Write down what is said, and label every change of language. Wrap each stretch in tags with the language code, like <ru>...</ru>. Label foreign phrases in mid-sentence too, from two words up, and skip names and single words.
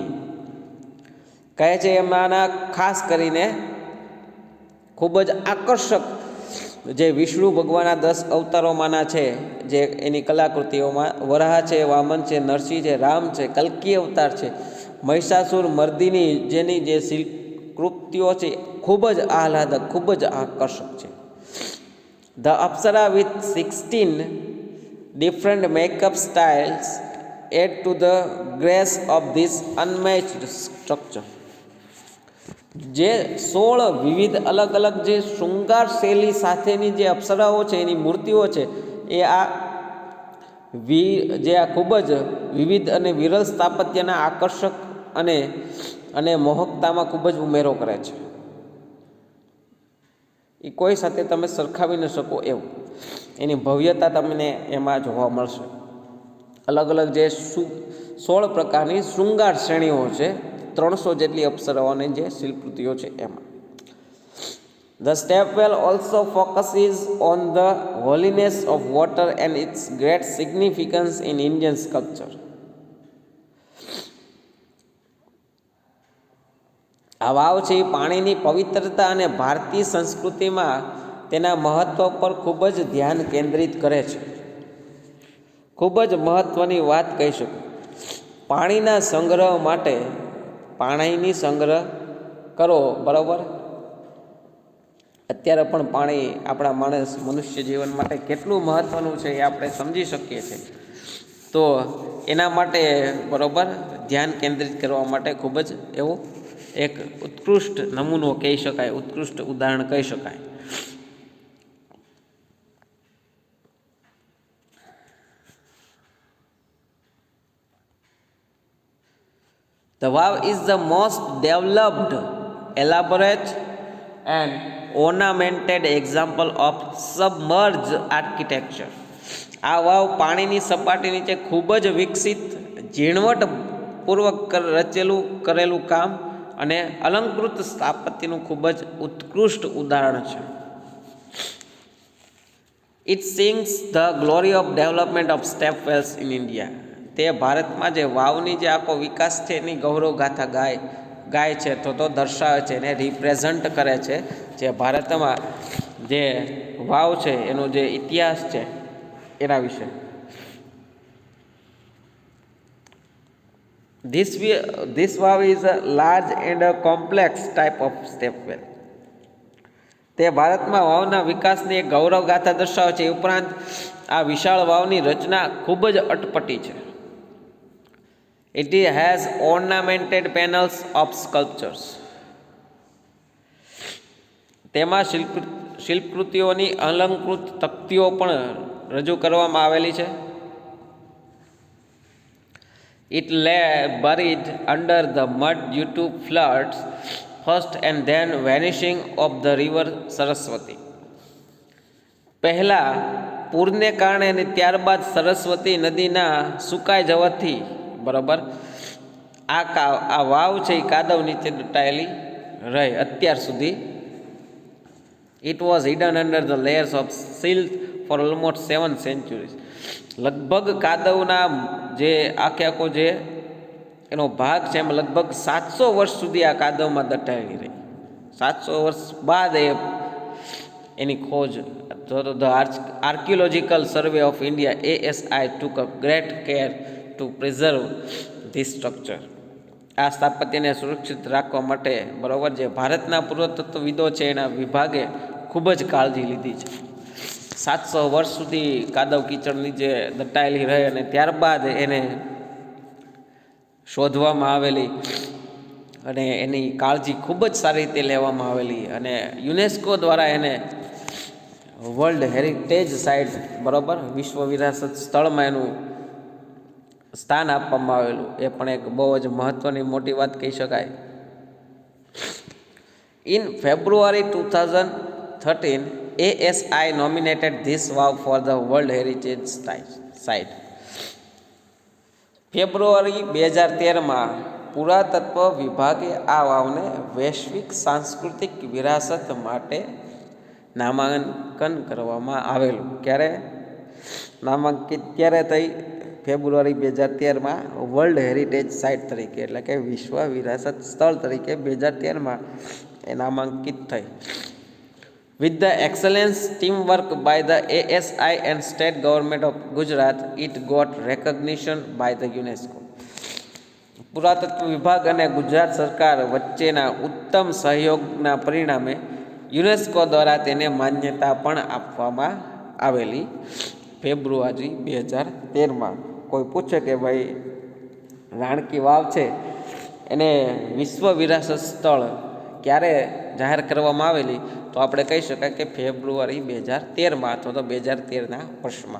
<gu>કહે છે એમાંના ખાસ કરીને ખૂબ જ આકર્ષક જે વિષ્ણુ ભગવાનના 10 અવતારોમાંના છે, જે એની કલાકૃતિઓમાં વરાહ છે, વામન છે, નરસિંહ છે, રામ છે, કલ્કી અવતાર છે, મહિષાસુર મર્દિની જેની જે શિલ્પકૃતિઓ છે ખૂબ જ આહલાદક, ખૂબ જ આકર્ષક છે.</gu> <en>The apsara with 16 different makeup styles add to the grace of this unmatched structure.</en> <gu>જે 16 વિવિધ અલગ અલગ જે શૃંગાર શૈલી સાથેની જે અપ્સરાઓ છે, એની મૂર્તિઓ છે, એ જે આ ખૂબ જ વિવિધ અને વિરલ સ્થાપત્યના આકર્ષક અને મોહકતામાં ખૂબ જ ઉમેરો કરે છે. એ કોઈ સાથે તમે સરખાવી ન શકો એવું એની ભવ્યતા તમને એમાં જોવા મળશે. અલગ અલગ જે 16 પ્રકારની શૃંગાર શ્રેણીઓ છે, 300 જેટલી અપ્સરાઓની જે શિલ્પકૃતિઓ છે એમાં.</gu> <en>The stepwell also focuses on the holiness of water and its great significance in Indian sculpture.</en> <gu>આ વાવ છે એ પાણીની પવિત્રતા અને ભારતીય સંસ્કૃતિમાં તેના મહત્વ પર ખૂબ જ ધ્યાન કેન્દ્રિત કરે છે. ખૂબ જ મહત્ત્વની વાત કહી શકું. પાણીના સંગ્રહ માટે પાણીની સંગ્રહ કરો, બરાબર. અત્યારે પણ પાણી આપણા મનુષ્ય જીવન માટે કેટલું મહત્ત્વનું છે એ આપણે સમજી શકીએ છીએ. તો એના માટે, બરાબર, ધ્યાન કેન્દ્રિત કરવા માટે ખૂબ જ એવું એક ઉત્કૃષ્ટ નમૂનો કહી શકાય, ઉત્કૃષ્ટ ઉદાહરણ કહી શકાય.</gu> <en>The Vav is the most developed, elaborate and ornamented example of submerged architecture.</en> <gu>આ વાવ પાણીની સપાટી નીચે ખૂબ જ વિકસિત, ઝીણવટપૂર્વક કરેલું કામ અને અલંકૃત સ્થાપત્યનું ખૂબ જ ઉત્કૃષ્ટ ઉદાહરણ છે.</gu> <en>It sings the glory of development of stepwells in India.</en> <gu>તે ભારતમાં જે વાવની જે આખો વિકાસ છે એની ગૌરવગાથા ગાય છે તો દર્શાવે છે, એને રિપ્રેઝન્ટ કરે છે. જે ભારતમાં જે વાવ છે એનો જે ઇતિહાસ છે એના વિશે.</gu> <en>This વાવ is a large and a complex type of step well.</en> <gu>તે ભારતમાં વાવના વિકાસની એક ગૌરવગાથા દર્શાવે છે. એ ઉપરાંત આ વિશાળ વાવની રચના ખૂબ જ અટપટી છે.</gu> <en>It has ornamented panels of sculptures.</en> <gu>તેમાં શિલ્પકૃતિઓની અલંકૃત તકતીઓ પણ રજૂ કરવામાં આવેલી છે.</gu> <en>It lay buried under the mud due to floods first and then vanishing of the river સરસ્વતી.</en> <gu>પહેલા પૂરને કારણે અને ત્યારબાદ સરસ્વતી નદીના સુકાઈ જવાથી બરાબર આ વાવ છે એ કાદવ નીચે દટાયેલી રહે અત્યાર સુધી.</gu> <en>It was hidden under the layers of silt for almost 7 centuries.</en> <gu>લગભગ કાદવના જે આખો જે એનો ભાગ છે એમાં લગભગ 700 વર્ષ સુધી આ કાદવમાં દટાયેલી રહી. 700 વર્ષ બાદ એની ખોજ</gu> <en>The Archaeological Survey of India ASI took a great care to preserve this structure.</en> <gu>આ સ્થાપત્યને સુરક્ષિત રાખવા માટે બરાબર જે ભારતના પુરાતત્વવિદો છે એના વિભાગે ખૂબ જ કાળજી લીધી છે. 700 વર્ષ સુધી કાદવ કીચડની જે દટાયેલી રહે અને ત્યારબાદ એને શોધવામાં આવેલી અને એની કાળજી ખૂબ જ સારી રીતે લેવામાં આવેલી અને યુનેસ્કો દ્વારા એને</gu> <en>World Heritage Site</en> <gu>બરાબર વિશ્વ વિરાસત સ્થળમાં એનું સ્થાન આપવામાં આવેલું. એ પણ એક બહુ જ મહત્ત્વની મોટી વાત કહી શકાય.</gu> <en>In February 2013 ASI nominated this wow for the World Heritage Site.</en> <gu>ફેબ્રુઆરી 2013માં પુરાતત્વ વિભાગે આ વાવને વૈશ્વિક સાંસ્કૃતિક વિરાસત માટે નામાંકન કરવામાં આવેલું. ક્યારે નામાંકિત ક્યારે થઈ? ફેબ્રુઆરી 2013માં</gu> <en>World Heritage Site</en> <gu>તરીકે એટલે કે વિશ્વ વિરાસત સ્થળ તરીકે 2013માં એ નામાંકિત થઈ.</gu> <en>With the excellence teamwork by the ASI and state government of Gujarat, it got recognition by the UNESCO.</en> <gu>પુરાતત્વ વિભાગ અને ગુજરાત સરકાર વચ્ચેના ઉત્તમ સહયોગના પરિણામે યુનેસ્કો દ્વારા તેને માન્યતા પણ આપવામાં આવેલી. ફેબ્રુઆરી 2013માં કોઈ પૂછે કે ભાઈ રાણકી વાવ છે એને વિશ્વ વિરાસત સ્થળ ક્યારે જાહેર કરવામાં આવેલી તો આપણે કહી શકાય કે ફેબ્રુઆરી 2013માં અથવા તો 2013ના વર્ષમાં.</gu>